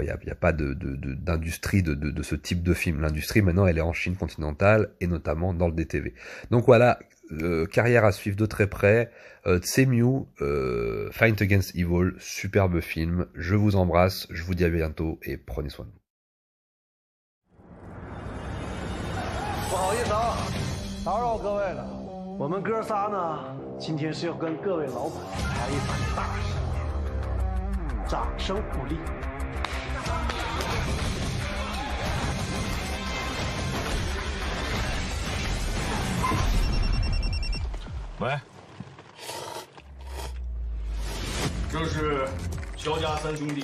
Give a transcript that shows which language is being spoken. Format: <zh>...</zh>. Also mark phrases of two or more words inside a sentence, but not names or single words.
<fr>Il y a pas d'industrie de ce type de film. L'industrie maintenant elle est en Chine continentale et notamment dans le DTV. Donc voilà, carrière à suivre de très près. Tsemu, Fight Against Evil, superbe film. Je vous embrasse, je vous dis à bientôt et prenez soin de vous.</fr> <zh>不好意思啊，打扰各位了。我们哥仨呢，今天是要跟各位老板谈一盘大事，掌声鼓励。喂，这是萧家三兄弟，</zh>